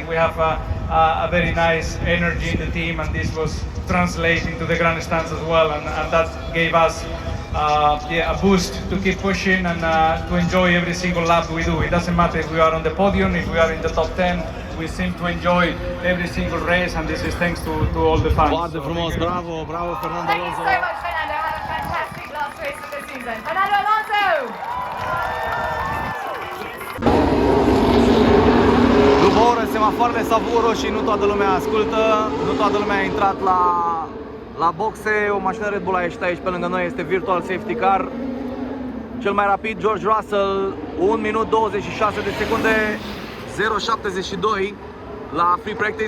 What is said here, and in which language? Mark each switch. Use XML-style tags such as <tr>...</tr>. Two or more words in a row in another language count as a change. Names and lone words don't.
<en>We have a very nice energy in the team, and this was translating to the grandstands as well, and that gave us a boost to keep pushing and to enjoy every single lap we do. It doesn't matter if we are on the podium, if we are in the top 10, we seem to enjoy every single race, and this is thanks to all the fans.</en> <ro>Foarte frumos, bravo, bravo Fernando</ro> <en>Thank you Alonso. so much, Fernando. Have a fantastic last race of the season. season. Fernando Alonso!</en> <ro>După o oră, semafoarele s-au făcut roșii, nu toată lumea ascultă, nu toată lumea a intrat la boxe. O mașină Red Bull a ieșit aici pe lângă noi, este</ro> <en>virtual safety car.</en> <ro>Cel mai rapid, George Russell, 1 minut 26 de secunde, 0,72 la</ro> <en>free practice.</en>